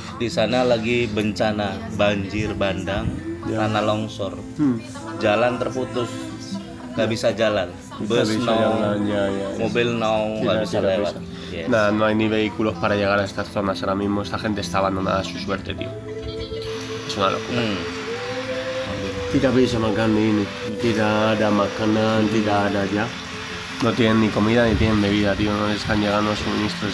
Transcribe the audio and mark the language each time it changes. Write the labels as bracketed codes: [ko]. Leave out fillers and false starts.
[id] Di sana lagi bencana banjir bandang, Ya. tanah longsor, jalan terputus, nggak bisa jalan, bus bisa [es] no, [id] jalan, ya. mobil no, nggak bisa Tidak lewat. bisa. [en] Yes. [es] Nada, no hay ni vehículos para llegar a estas zonas ahora mismo. Esta gente está abandonada a su suerte, tío. Es una locura. [id] Tidak bisa makan ini, tidak ada makanan, tidak ada ya. [es] No tienen ni comida ni tienen bebida, tío. No les están llegando suministros.